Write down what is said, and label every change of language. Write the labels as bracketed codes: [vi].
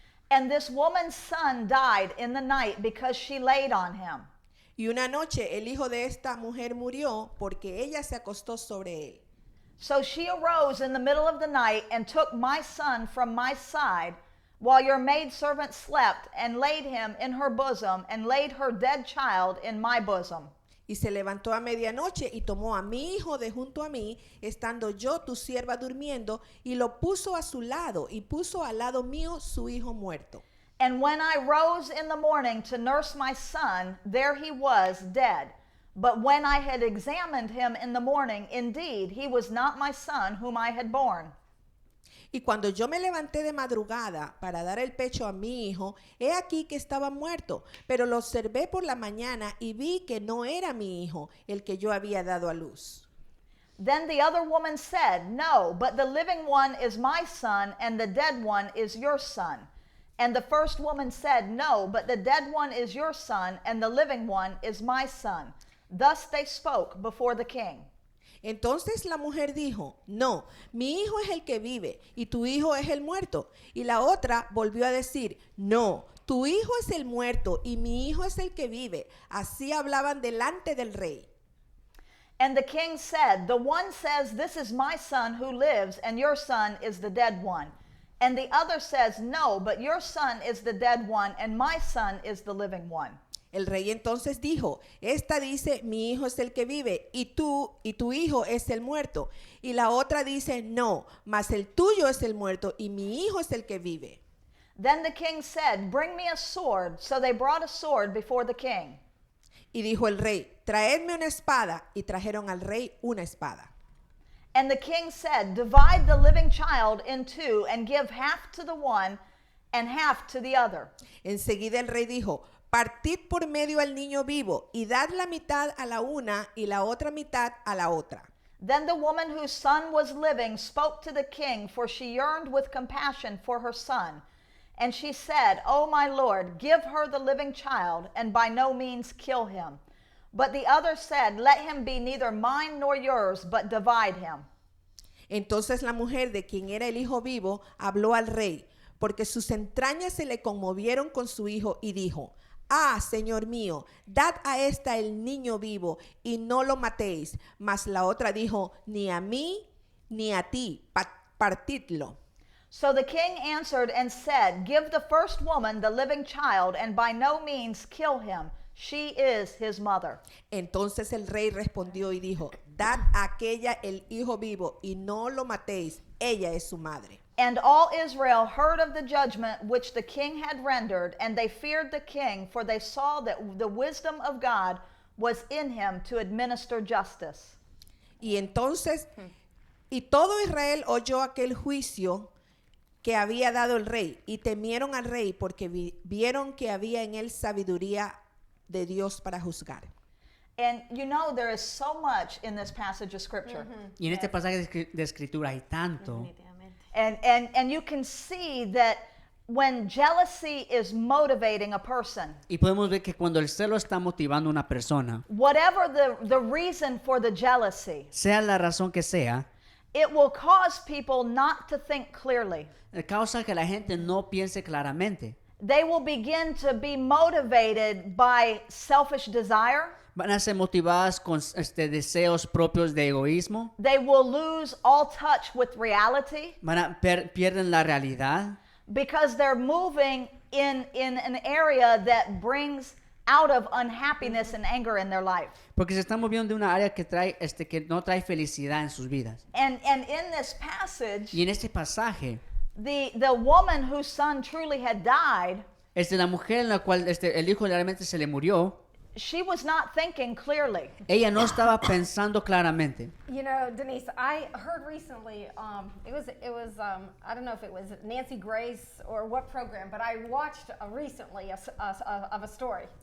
[en] And this woman's son died in the night because she laid on him. [es] Y una noche el hijo de esta mujer murió porque ella se acostó sobre él. [en] So she arose in the middle of the night and took my son from my side while your maidservant slept, and laid him in her bosom, and laid her dead child in my bosom. [es] Y se levantó a medianoche y tomó a mi hijo de junto a mí, estando yo tu sierva durmiendo, y lo puso a su lado, y puso al lado mío su hijo muerto. [en] And when I rose in the morning to nurse my son, there he was dead. But when I had examined him in the morning, indeed, he was not my son whom I had born. [es] Y cuando yo me levanté de madrugada para dar el pecho a mi hijo, he aquí que estaba muerto, pero lo observé por la mañana y vi que no era mi hijo, el que yo había dado a luz. [en] Then the other woman said, No, but the living one is my son, and the dead one is your son. And the first woman said, No, but the dead one is your son, and the living one is my son. Thus they spoke before the king. [es] Entonces la mujer dijo, no, mi hijo es el que vive y tu hijo es el muerto. Y la otra volvió a decir, no, tu hijo es el muerto y mi hijo es el que vive. Así hablaban delante del rey. [en] And the king said, The one says, This is my son who lives, and your son is the dead one. And the other says, No, but your son is the dead one, and my son is the living one. [es] El rey entonces dijo, esta dice, mi hijo es el que vive y tu hijo es el muerto. Y la otra dice, no, mas el tuyo es el muerto y mi hijo es el que vive. [en] Then the king said, Bring me a sword. So they brought a sword before the king. [es] Y dijo el rey, traedme una espada. Y trajeron al rey una espada. [en] And the king said, Divide the living child in two, and give half to the one and half to the other. [es] Enseguida el rey dijo, partid por medio al niño vivo y dad la mitad a la una y la otra mitad a la otra. [en] Then the woman whose son was living spoke to the king, for she yearned with compassion for her son. And she said, O my lord, give her the living child, and by no means kill him. But the other said, Let him be neither mine nor yours, but divide him. [es] Entonces la mujer de quien era el hijo vivo habló al rey, porque sus entrañas se le conmovieron con su hijo y dijo, ah, señor mío, dad a esta el niño vivo y no lo matéis. Mas la otra dijo, ni a mí ni a ti, partidlo. [en] So the king answered and said, Give the first woman the living child, and by no means kill him. She is his mother. [es] Entonces el rey respondió y dijo, dad a aquella el hijo vivo y no lo matéis, ella es su madre. [en] And all Israel heard of the judgment which the king had rendered, and they feared the king, for they saw that the wisdom of God was in him to administer justice. [es] Y entonces Y todo Israel oyó aquel juicio que había dado el rey y temieron al rey porque vieron que había en él sabiduría de Dios para juzgar. [en] And you know, there is so much in this passage of scripture. [es] Y en este pasaje de escritura hay tanto. Definitivamente. [en] And you can see that when jealousy is motivating a person, [es] Y podemos ver que cuando el celo está motivando a una persona, [en] whatever the reason for the jealousy, [es] sea la razón que sea, [en] it will cause people not to think clearly. [es] causa que la gente no piense claramente. [en] They will begin to be motivated by selfish desire. [es] Van a ser motivadas con deseos propios de egoísmo. [en] They will lose all touch with reality [es] Pierden la realidad [en] because they're moving in an area that brings out of unhappiness and anger in their life. [es] porque se están moviendo de una área que trae que no trae felicidad en sus vidas. [en] And in this passage, [es] Y en este pasaje, [en] the woman whose son truly had died, [es] la mujer en la cual el hijo realmente se le murió, [en] she was not thinking clearly. [es] ella no estaba pensando claramente. [en] You know, Denise, I heard recently, it was I don't know if it was Nancy Grace or what program, but I watched recently of a story.